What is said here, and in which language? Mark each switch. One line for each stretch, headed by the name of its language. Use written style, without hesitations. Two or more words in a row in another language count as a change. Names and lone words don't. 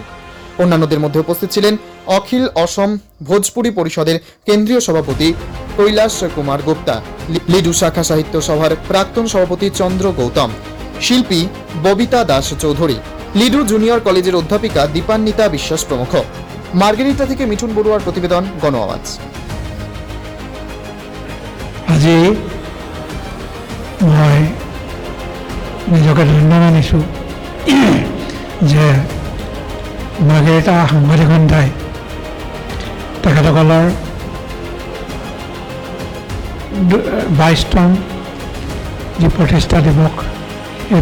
Bangla: অন্যান্যদের মধ্যে উপস্থিত ছিলেন অখিল অসম ভোজপুরি পরিষদের কেন্দ্রীয় সভাপতি কৈলাস কুমার গুপ্তা, লিডু শাখা সাহিত্য সভার প্রাক্তন সভাপতি চন্দ্র গৌতম, শিল্পী ববিতা দাস চৌধুরী, লিডু জুনিয়র কলেজের অধ্যাপিকা দীপান্বিতা বিশ্বাস প্রমুখ। মার্গেরিটা থেকে মিঠুন বড়ুয়ার প্রতিবেদন, গণ আওয়াজ।
Assamese: আজি মই নিজকে ধন্য মানিছোঁ যে মাৰ্গেৰিটা সাংবাদিক সন্থাই তেখেতসকলৰ 22তম যি প্ৰতিষ্ঠা দিৱস, এই